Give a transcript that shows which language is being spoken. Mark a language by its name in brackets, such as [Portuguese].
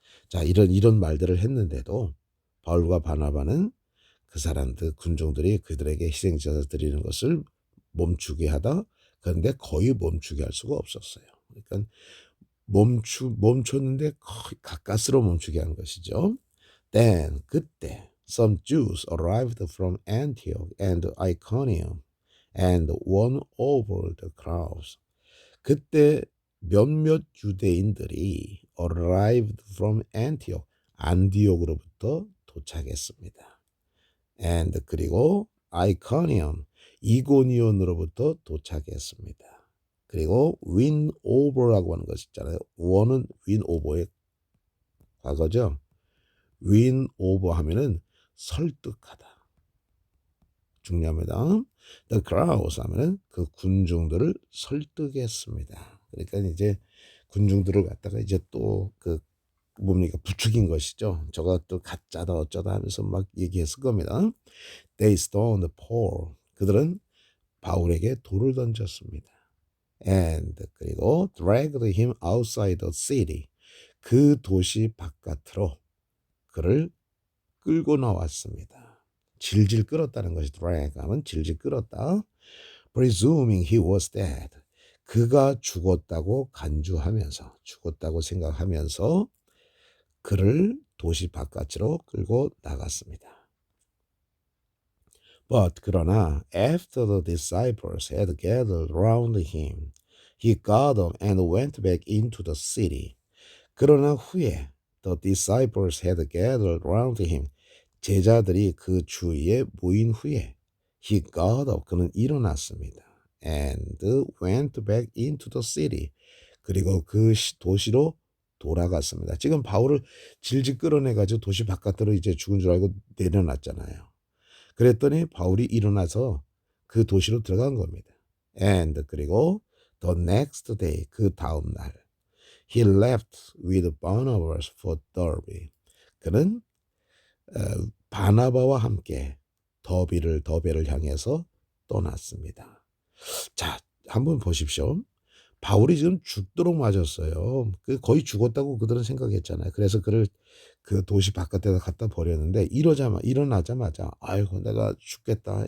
[Korean] 자, 이런 말들을 했는데도 바울과 바나바는 그 사람들 군중들이 그들에게 희생 제사 드리는 것을 멈추게 하다. 그런데 거의 멈추게 할 수가 없었어요. 그러니까 멈췄는데 거의 가까스로 멈추게 한 것이죠. [English] Then 그때 some Jews arrived from Antioch and Iconium and won over the crowds. [Korean] 그때 몇몇 유대인들이 [English] arrived from Antioch, [Korean] 안디옥으로부터 도착했습니다. and 그리고 Iconium, 이고니온으로부터 도착했습니다. 그리고 win over라고 하는 것이 있잖아요. 원은 win over의 과거죠. win over 하면은 설득하다. 중요합니다. [English] The crowds [Korean] 하면은 그 군중들을 설득했습니다. 그러니까 이제 군중들을 갖다가 이제 또 그 뭡니까 부추긴 것이죠. 저가 또 가짜다 어쩌다 하면서 막 얘기했을 겁니다. [English] They stoned Paul. [Korean] 그들은 바울에게 돌을 던졌습니다. [English] And 그리고 dragged him outside the city. [Korean] 그 도시 바깥으로 그를 끌고 나왔습니다. 질질 끌었다는 것이 drag 하면 질질 끌었다. [English] Presuming he was dead. [Korean] 그가 죽었다고 간주하면서 죽었다고 생각하면서 그를 도시 바깥으로 끌고 나갔습니다. [English] But 그러나 after the disciples had gathered round him, he got up and went back into the city. [Korean] 그러나 후에 [English] the disciples had gathered round him, [Korean] 제자들이 그 주위에 모인 후에 [English] he got up, [Korean] 그는 일어났습니다. [English] And went back into the city. [Korean] 그리고 그 도시로 돌아갔습니다. 지금 바울을 질질 끌어내가지고 도시 바깥으로 이제 죽은 줄 알고 내려놨잖아요. 그랬더니 바울이 일어나서 그 도시로 들어간 겁니다. [English] And 그리고 the next day, [Korean] 그 다음 날 [English] he left with Barnabas for Derbe. [Korean] 그는 바나바와 함께 더베를 향해서 떠났습니다. 자, 한번 보십시오. 바울이 지금 죽도록 맞았어요. 거의 죽었다고 그들은 생각했잖아요. 그래서 그를 그 도시 바깥에다 갖다 버렸는데 일어나자마자 아이고 내가 죽겠다.